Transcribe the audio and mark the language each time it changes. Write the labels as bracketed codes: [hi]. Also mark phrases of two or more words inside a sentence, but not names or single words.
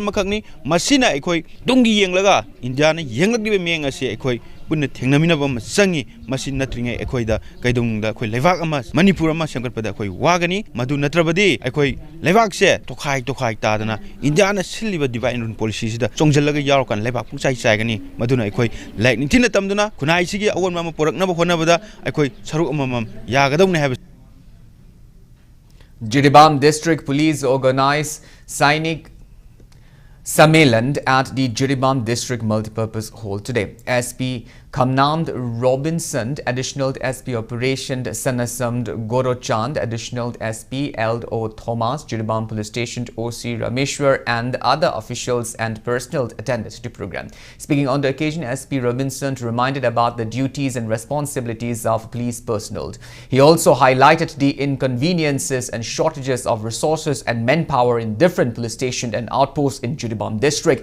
[mni] makhakni masina ekhoi tungi yenglaga India na yenglagdi meng ase ekhoi bunna thengnaminaba changi masi natringai ekhoida kaidongda khoi leibak ama Manipur ama semgatpada khoi wagani madu natrabadi ekhoi leibak se tokhai tadana India na siliba [en] divine rule policy [mni] sida chongjalaga yarokan leibak pungchai chaigani maduna ekhoi like ninthina tamduna khunai sigi awon mama poraknaba honabada ekhoi saruk amam yagadawne have. [en] Jiribam District Police organized Sainik Sammelan at the Jiribam District Multipurpose Hall today. SP Khamnamd Robinson, Additional SP Operation Sanasamd Gorochand, Additional SP L.O. Thomas, Jiribam Police Station OC Rameshwar and other officials and personnel attended the program. Speaking on the occasion, SP Robinson reminded about the duties and responsibilities of police personnel. He also highlighted the inconveniences and shortages of resources and manpower in different police stations and outposts in Jiribam district.